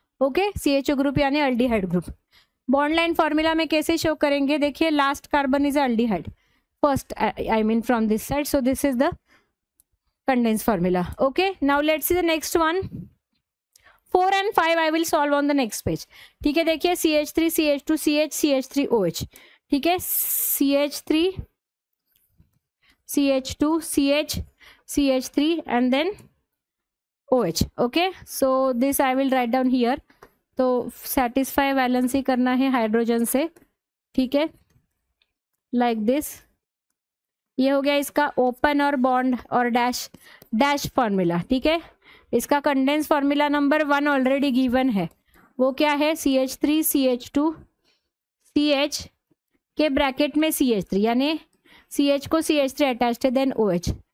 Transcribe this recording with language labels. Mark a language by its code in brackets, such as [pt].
[en] Okay, CHO group यानी aldehyde group. Bond line formula [hi] में कैसे शो करेंगे, देखिए [en] Last carbon is aldehyde first, I mean from this side, so this is the condense formula. Okay, now let's see the next one. 4 and 5 I will solve on the next page. [hi] ठीक है, देखिए CH3 CH2 CH CH3 OH। ठीक है, CH3 CH2 CH CH3 and then OH। [en] Okay, so this I will write down here. [hi] तो satisfy valency करना है hydrogen से, ठीक है, [en] Like this. [hi] ये हो गया इसका ओपन और बॉन्ड और डैश फार्मूला। ठीक है, इसका condense formula number 1 already given है, वो क्या है, CH3 CH2 CH के ब्रैकेट में CH3 यानी CH को CH3 अटैच्ड है, देन OH।